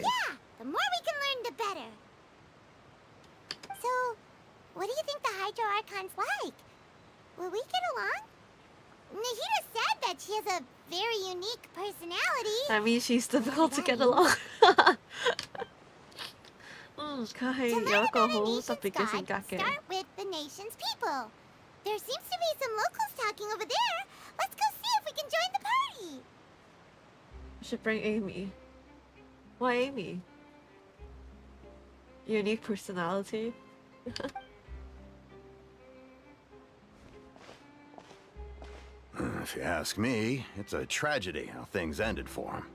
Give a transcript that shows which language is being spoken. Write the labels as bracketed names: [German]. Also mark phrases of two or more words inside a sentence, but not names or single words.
[English] Yeah, the more we can learn, the better. So, what do you think the Hydro Archon's like? Will we get along? Nahida said that she has a very unique personality. That means she's difficult to get along. [Cantonese] 佢係有一個好特別嘅性格嘅。 [English] Start with the nation's people. There seems to be some locals talking over there. Let's go see if we can join the party. We should bring Amy. Why Amy? Unique personality. If you ask me, it's a tragedy how things ended for him.